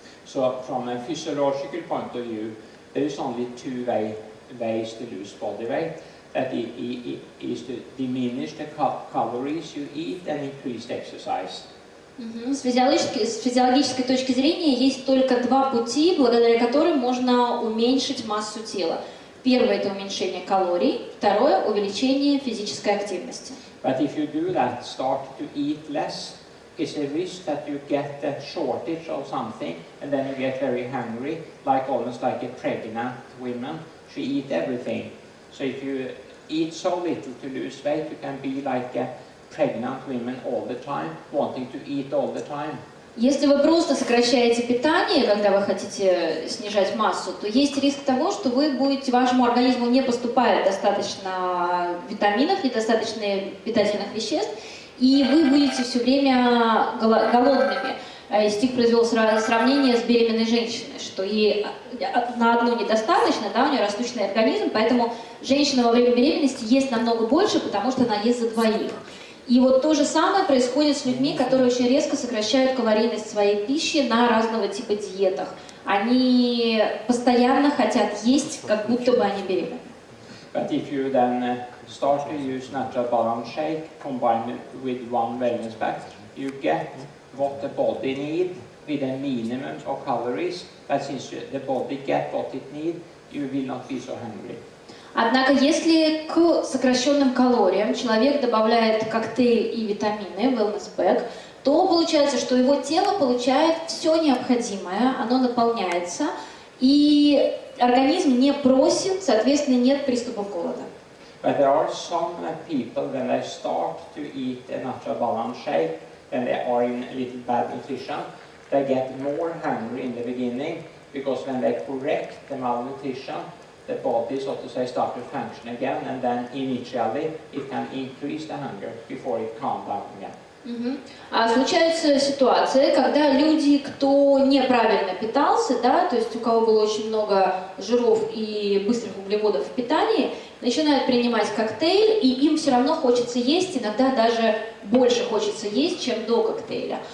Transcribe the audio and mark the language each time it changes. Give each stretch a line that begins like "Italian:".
English: So from a physiological point of view, there is only two ways to lose body weight. That is to diminish the calories you eat and increase the exercise.
Russian: С физиологической точки зрения есть только два пути, благодаря которым можно уменьшить массу тела. Первое – это уменьшение калорий, второе – увеличение физической активности. But if you do that, start to eat less, it's a risk that you get a shortage of something, and then you get very hungry, almost like a pregnant woman. She eats everything. So if you eat so little to lose weight, you can be like a pregnant women all the time, wanting to eat all the time. Если вы просто сокращаете питание, когда вы хотите снижать массу, то есть риск того, что вашему организму не поступает достаточно витаминов, недостаточно питательных веществ, и вы будете все время голодными. Стиг произвел сравнение с беременной женщиной, что ей на одну недостаточно, да, у нее растущий организм, поэтому женщина во время беременности ест намного больше, потому что она ест за двоих. И вот то же самое происходит с людьми, которые очень резко сокращают калорийность своей пищи на разного типа диетах. Они постоянно хотят есть, как будто бы они беременны.
English: But if you then start to use natural balance shake combined with one wellness pack, you get what the body needs with a minimum of calories. But since the body gets what it needs, you will not be so hungry.
Russian: Однако, если к сокращенным калориям человек добавляет коктейль и витамины, wellness pack, то получается, что его тело получает все необходимое, оно наполняется, и организм не просит, соответственно, нет приступов голода.
English: But there are some people, when they start to eat a natural balance shake, when they are in a little bad nutrition, they get more hungry in the beginning, because when they correct the malnutrition, the body, so to say, starts to function again, and then initially it can increase the hunger before it calms down again.
Russian: А случаются ситуации, когда люди, кто неправильно питался, да, то есть у кого было очень много жиров и быстрых углеводов в питании, начинают принимать коктейль, и им все равно хочется есть, иногда даже больше хочется есть, чем до коктейля.